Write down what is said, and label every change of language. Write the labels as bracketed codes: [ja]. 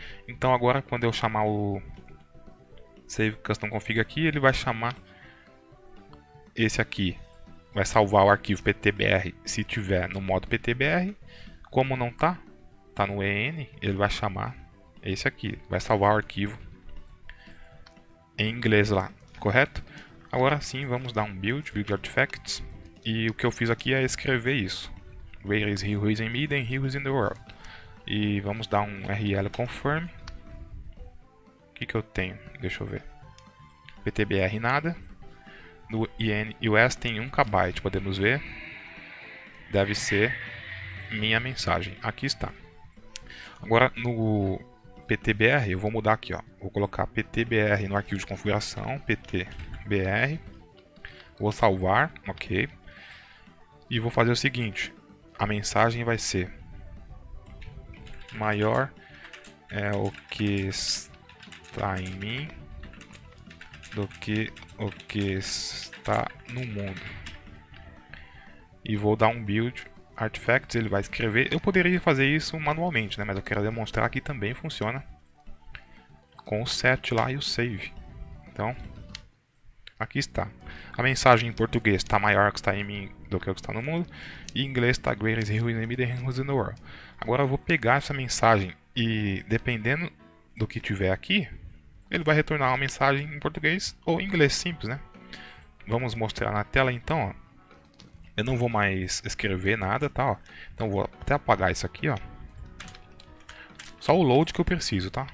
[pt] Então agora quando eu chamar o save custom config aqui, ele vai chamar esse aqui, vai salvar o arquivo PTBR se tiver no modo PTBR. Como não tá no EN, ele vai chamar esse aqui, vai salvar o arquivo em inglês lá, correto? Agora sim, vamos dar um build artifacts, e o que eu fiz aqui é escrever isso. [en] Where is he who is in me, then he who is in the world. [pt] E vamos dar um rl confirm. O que eu tenho? Deixa eu ver. PTBR nada. No INUS tem 1 KB, podemos ver. Deve ser minha mensagem. Aqui está. Agora no PTBR eu vou mudar aqui, ó. Vou colocar PTBR no arquivo de configuração, PTBR. Vou salvar, ok. E vou fazer o seguinte: a mensagem vai ser maior é o que está em mim do que o que está no mundo. E vou dar um build artifacts, ele vai escrever. Eu poderia fazer isso manualmente, né? Mas eu quero demonstrar que também funciona com o set lá e o save. Então, aqui está. A mensagem em português está maior que está em mim do que o que está no mundo. E em inglês está [en] greater is he who is in me than he who is in the world. [pt] Agora eu vou pegar essa mensagem e, dependendo do que tiver aqui, ele vai retornar uma mensagem em português ou em inglês simples, né? Vamos mostrar na tela então, ó. Eu não vou mais escrever nada, tá? Ó. Então vou até apagar isso aqui, ó. Só o load que eu preciso, tá?